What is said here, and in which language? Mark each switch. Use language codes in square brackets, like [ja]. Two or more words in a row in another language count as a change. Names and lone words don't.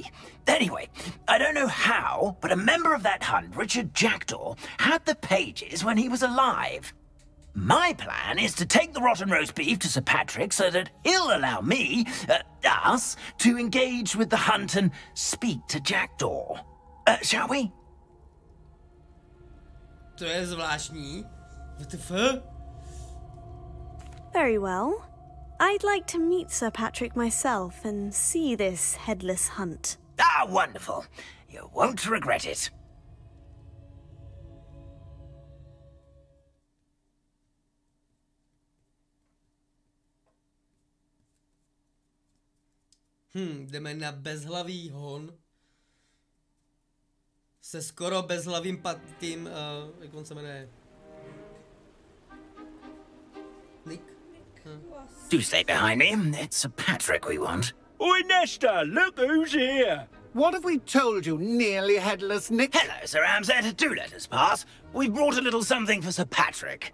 [en] Anyway, I don't know how, but a member of that hunt, Richard Jackdaw, had the pages when he was alive. My plan is to take the rotten roast beef to Sir Patrick so that he'll allow me, us, to engage with the hunt and speak to Jackdaw. Shall we? [cs] To je zvláštní. WTF? [en] Very well. I'd like to meet Sir Patrick myself and see this headless hunt. Ah, wonderful. You won't regret it. [cs] Jdeme na bezhlavý hon. Se skoro bezhlavým patým, jak on se jmenuje? Nick? [en] Do stay behind me. It's Sir Patrick we want. Oi, Nestor, look who's here. What have we told you, nearly headless Nick? Hello, Sir Ramsay. Do let us pass. We've brought a little something for Sir Patrick.